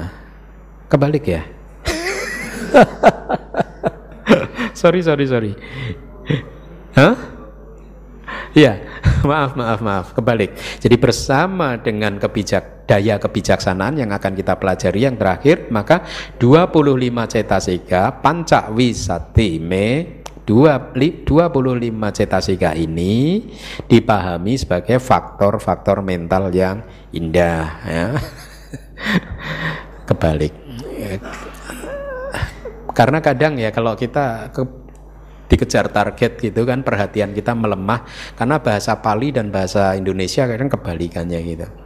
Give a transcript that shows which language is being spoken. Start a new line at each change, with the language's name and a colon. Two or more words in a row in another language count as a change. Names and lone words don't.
Indonesian: Kebalik ya. sorry. Hah? Ya, maaf, kebalik. Jadi bersama dengan daya kebijaksanaan yang akan kita pelajari yang terakhir, maka 25 cetasika
Pali: panca wisati
Indonesian: me 25 cetasika ini dipahami sebagai faktor-faktor mental yang indah, ya. Kebalik. Karena kadang ya kalau kita dikejar target gitu kan, perhatian kita melemah karena bahasa Pali dan bahasa Indonesia kadang kebalikannya gitu.